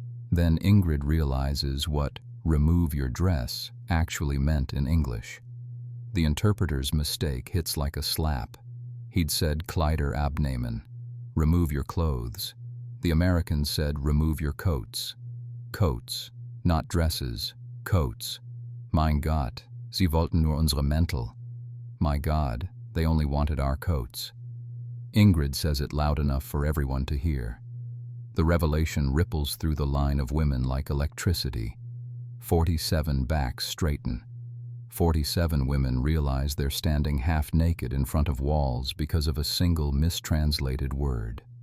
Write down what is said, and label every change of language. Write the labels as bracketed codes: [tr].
[en] Then Ingrid realizes what "remove your dress" actually meant in English. The interpreter's mistake hits like a slap. He'd said [de] "Kleider abnehmen," [en] remove your clothes. The Americans said remove your coats. Coats, not dresses, coats. [de] Mein Gott, sie wollten nur unsere Mäntel. [en] My God, they only wanted our coats. Ingrid says it loud enough for everyone to hear. The revelation ripples through the line of women like electricity. 47 backs straighten. 47 women realize they're standing half naked in front of walls because of a single mistranslated word.